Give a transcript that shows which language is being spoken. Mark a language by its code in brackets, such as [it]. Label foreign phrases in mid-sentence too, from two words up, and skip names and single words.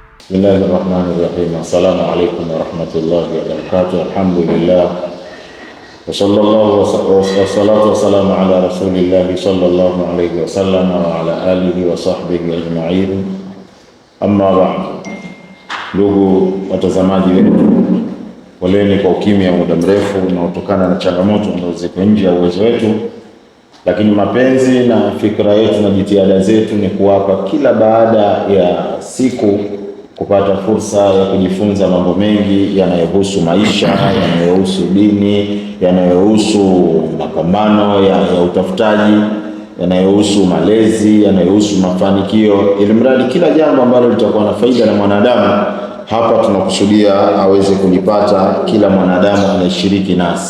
[ar] بسم الله الرحمن الرحيم. السلام عليكم ورحمة الله وبركاته. Alhamdulillah. والصلاة والسلام على رسول الله صلى الله عليه وسلم وعلى آله وصحبه أجمعين. أما بعد. [sw] Ndugu watazamaji wetu, poleni kwa ukimya muda mrefu unaotokana na changamoto ambazo ziko nje ya uwezo wetu, lakini mapenzi na fikra yetu na jitihada zetu ni kuwapa kila baada ya siku kupata fursa ya kujifunza mambo mengi yanayohusu maisha, yanayohusu dini, yanayohusu mapambano ya utafutaji, yanayohusu malezi, yanayohusu mafanikio, ili mradi kila jambo ambalo litakuwa na faida na mwanadamu, hapa tunakusudia aweze kulipata kila mwanadamu anayeshiriki nasi.